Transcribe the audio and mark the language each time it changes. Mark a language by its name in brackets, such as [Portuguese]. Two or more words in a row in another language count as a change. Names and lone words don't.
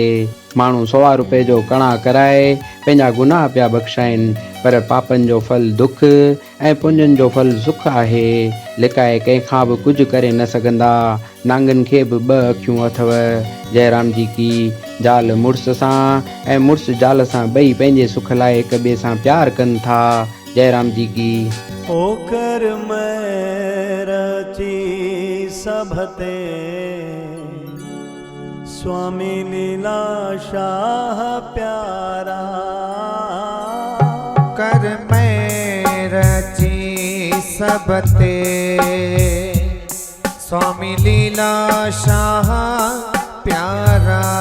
[Sindhi] माण्हू 1.25 रुपए जो कणा कराए पंहिंजा गुनाह पिया बख़्शाइनि, पर पापनि जो फल दुख ऐं पुञनि जो फल सुख आहे। लिकाए कंहिंखां बि कुझु करे न सघंदा, नांगनि खे बि 2 अखियूं अथव। जयराम जी की ज़ाल मुड़ुस सां ऐं मुड़ुस ज़ाल सां ॿई पंहिंजे सुख लाइ हिक ॿिए सां प्यार कनि था। जयराम जी की। ओकर मैं रची सभते स्वामी लीलाशाह प्यारा। कर मैं रची सबते स्वामी लीलाशाह प्यारा।